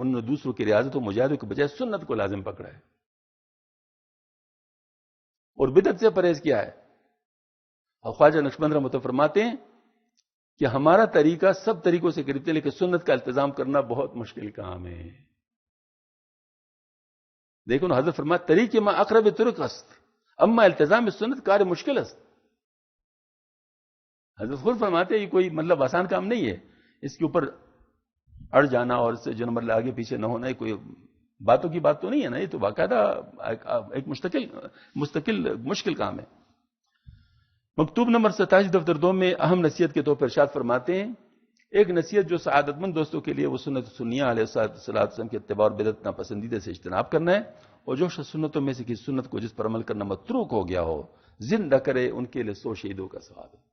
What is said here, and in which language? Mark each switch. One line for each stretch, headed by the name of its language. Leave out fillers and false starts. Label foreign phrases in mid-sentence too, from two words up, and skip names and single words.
Urdu: انہوں نے دوسروں کی ریاضت و مجاہدوں کے بجائے سنت کو لازم پکڑا ہے اور بدعت سے پرہیز کیا ہے. اور خواجہ نقشبند رحمۃ اللہ فرماتے ہیں کہ ہمارا طریقہ سب طریقوں سے قریب ہے لیکن سنت کا التزام کرنا بہت مشکل کام ہے. دیکھو نا حضرت فرماتے
Persian: طریقے ما اقرب طرق است اما التزام سنت کار مشکل است.
Urdu: حضرت خود فرماتے ہیں یہ کوئی مطلب آسان کام نہیں ہے, اس کے اوپر اڑ جانا اور اس سے جو نمبر آگے پیچھے نہ ہونا, یہ کوئی باتوں کی بات تو نہیں ہے نا, یہ تو باقاعدہ ایک مستقل مشکل کام ہے. مکتوب نمبر 27 دفتر 2 میں اہم نصیحت کے طور پر ارشاد فرماتے ہیں ایک نصیحت جو سعادت مند دوستوں کے لیے وہ سنت سنیہ علیہ السلام کے اتباع اور بدعت ناپسندیدہ سے اجتناب کرنا ہے, اور جو شخص سنتوں میں سے کسی سنت کو جس پر عمل کرنا متروک ہو گیا ہو زندہ کرے ان کے لیے 100 شہیدوں کا ثواب ہے.